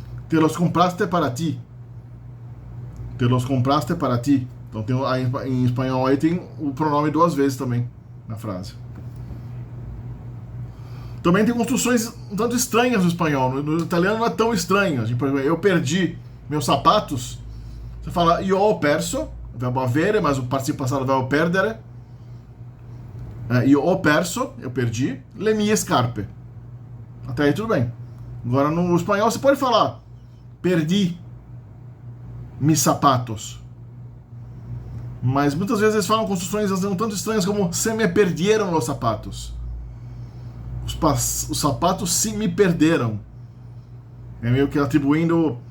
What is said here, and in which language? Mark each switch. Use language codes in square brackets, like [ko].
[es] Te los compraste para ti. Te los compraste para ti. [pt] Então em espanhol aí tem o pronome duas vezes também na frase. Também tem construções um tanto estranhas no espanhol. No italiano não é tão estranho. Por exemplo, eu perdi meus sapatos. Você fala [it] io ho perso, [pt] o verbo avere, mas o participio passado é o verbo perdere. [it] Io ho perso, [pt] eu perdi, [it] le mie scarpe. [pt] Até aí tudo bem. Agora no espanhol você pode falar [es] perdi mis sapatos. [pt] Mas muitas vezes eles falam construções um tanto estranhas como [es] se me perdieron los sapatos. [pt] Os sapatos se me perderam. É meio que atribuindo...